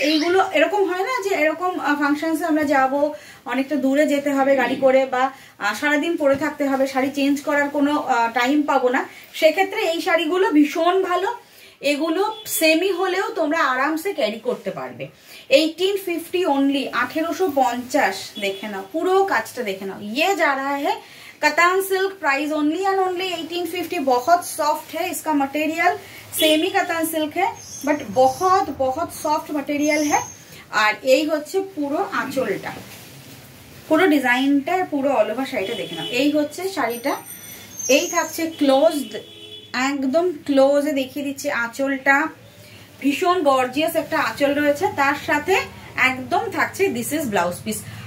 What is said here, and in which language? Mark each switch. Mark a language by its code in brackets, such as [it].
[bn] এইগুলো এরকম হয় না যে এরকম ফাংশনসে আমরা যাব, অনেকটা দূরে যেতে হবে গাড়ি করে, বা সারাদিন পরে থাকতে হবে, শাড়ি চেঞ্জ করার কোনো টাইম পাবো না। সেক্ষেত্রে এই শাড়িগুলো ভীষণ ভালো। এগুলো সেমি হলেও তোমরা আরামসে ক্যারি করতে পারবে। [en] 1850 only, 1850। [hi] देखे ना पूरा काजटा देखे ना, ये जा रहा है कतान silk. Price only and only 1850। बहुत सॉफ्ट है इसका मटेरियल, सेमी कतान सिल्क है बट बहुत बहुत सॉफ्ट मटेरियल है। और यही [bn] হচ্ছে পুরো আঁচলটা, পুরো ডিজাইনটা, পুরো অল ওভার শাড়িটা দেখে নাও। এই হচ্ছে শাড়িটা, এই থাকছে ক্লোজড, একদম ক্লোজে দেখিয়ে দিচ্ছি আঁচলটা। ভীষণ গর্জিয়াস একটা আঁচল রয়েছে, তার সাথে একদম থাকছে [en] This is blouse piece.